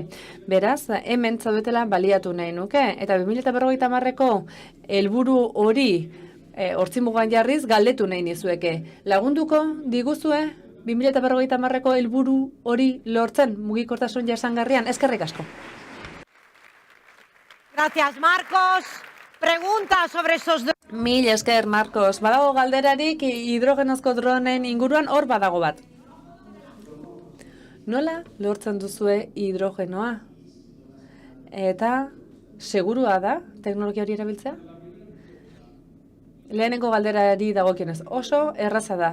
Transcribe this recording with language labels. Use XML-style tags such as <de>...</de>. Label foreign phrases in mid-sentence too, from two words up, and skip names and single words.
<eu>Beraz, hemen zaudetela baliatu nahi nuke. Eta 2050ko helburu hori hortzimugan jarriz galdetu nahi nizueke. Lagunduko diguzue 2050ko helburu hori lortzen mugikortasun jasangarrian. Eskerrik asko.</eu> <es>Gracias, Marcos. Pregunta sobre esos drones.</es> <eu>Mil esker, Marcos. Badago galderarik hidrogenozko dronen inguruan hor badago bat. Nola lortzen duzue hidrogenoa? Eta segurua da teknologia hori erabiltzea? Lehenengo galderari dagokionez, oso erraza da.</eu>